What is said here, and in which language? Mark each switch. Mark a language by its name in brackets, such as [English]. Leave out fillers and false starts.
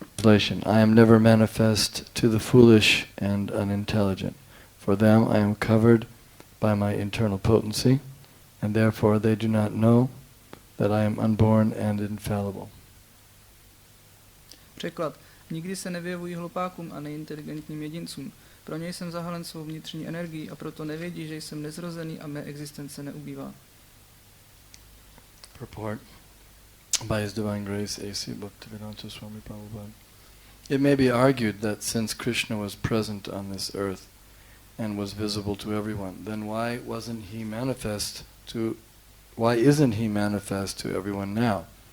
[English] Translation: I am never manifest to the foolish and unintelligent. For them I am covered by my internal potency, and therefore they do not know that I am unborn and infallible. [Czech] Překlad. Nikdy se nevyjevují hlupákům a neinteligentním jedincům. Pro ně jsem zahalen svou vnitřní energií a proto nevědí, že jsem nezrozený a mé existence neubývá. [English] Purport by His Divine Grace A.C. Bhaktivedanta Swami Prabhupada. It may be argued that since Krishna was present on this earth and was visible to everyone, then why isn't he manifest to everyone now?